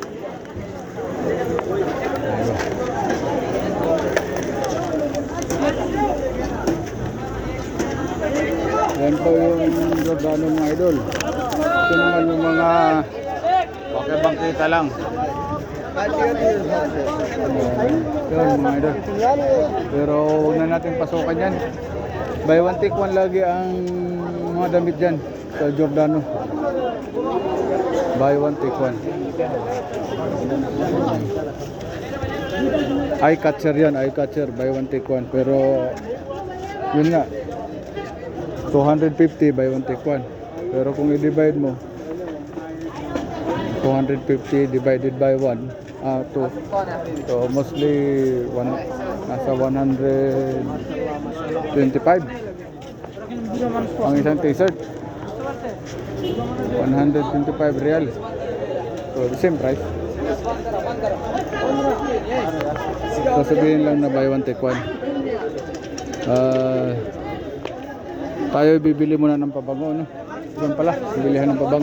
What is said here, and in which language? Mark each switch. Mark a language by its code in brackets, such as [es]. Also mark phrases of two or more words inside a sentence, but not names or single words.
[tl] Yan po yung Giordano mga idol. Ito naman yung mga pakibangkita lang. Yun mga idol. Pero huwag na natin pasukan yan. [en] Buy one take one [tl] lagi ang mga damit dyan sa Giordano. [en] Buy one take one. Eye catcher yan, eye catcher. Buy one take one. [tl] Pero yun nga, [en] 250 buy one take one. [tl] Pero kung i-divide mo, 250 [en] divided by [tl] 1, 2. So mostly nasa 125 ang isang t-shirt. [en] 125 real. So the same price. So [tl] sabihin lang na [en] buy one take one. [tl] Tayo bibili muna ng pabango, no? Diyan pala, bilihan ng pabango.